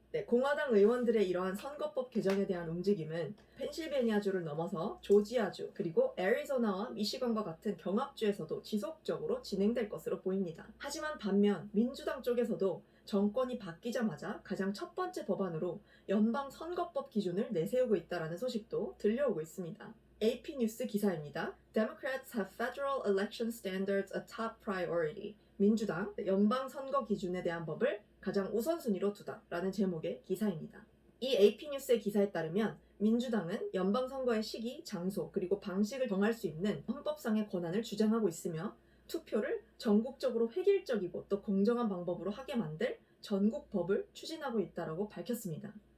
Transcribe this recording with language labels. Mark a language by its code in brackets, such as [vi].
[ko] 네, 공화당 의원들의 이러한 선거법 개정에 대한 움직임은 펜실베니아주를 넘어서 조지아주 그리고 애리조나와 미시건과 같은 경합주에서도 지속적으로 진행될 것으로 보입니다. 하지만 반면 민주당 쪽에서도 정권이 바뀌자마자 가장 첫 번째 법안으로 연방 선거법 기준을 내세우고 있다는 소식도 들려오고 있습니다. AP 뉴스 기사입니다. [en] Democrats have federal election standards a top priority. [ko] 민주당 연방 선거 기준에 대한 법을 가장 우선순위로 두다라는 제목의 기사입니다. 이 AP 뉴스의 기사에 따르면 민주당은 연방 선거의 시기, 장소, 그리고 방식을 정할 수 있는 헌법상의 권한을 주장하고 있으며 투표를 전국적으로 획일적이고 또 공정한 방법으로 하게 만들 전국 법을 추진하고 있다고 밝혔습니다.